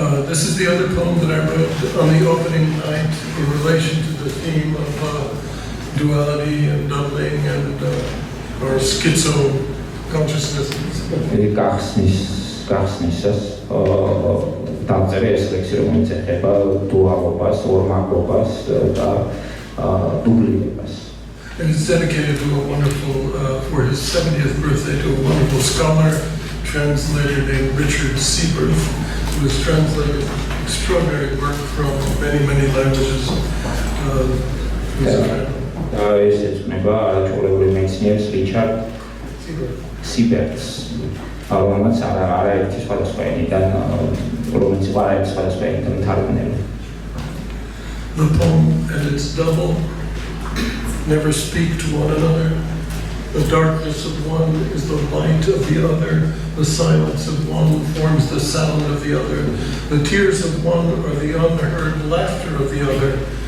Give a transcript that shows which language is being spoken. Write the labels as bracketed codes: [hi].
[en] This is the other poem that I wrote on the opening night in relation to the theme of duality and doubling and or schizo consciousnesses. [ka] გახსნისას დავწერე ეს ლექსი, რომელიც ეხება დუალობას, ორმაგობას და დუბლირებას. [en] And it's dedicated to a wonderful, for his 70th birthday, to a wonderful scholar, translator named Richard Seaberth, who has translated extraordinary work from many, many languages. [ka] ეს ეძღვნება არაჩვეულებრივ მეცნიერს რიჩარდ სიბერთს, რომელმაც არაერთი სხვადასხვა ენიდან, რომელიც არაერთი სხვადასხვა ენიდან მთარგმნელი. [en] The poem and its double never speak to one another. The darkness of one is the light of the other. The silence of one forms the sound of the other. The tears of one are the unheard laughter of the other.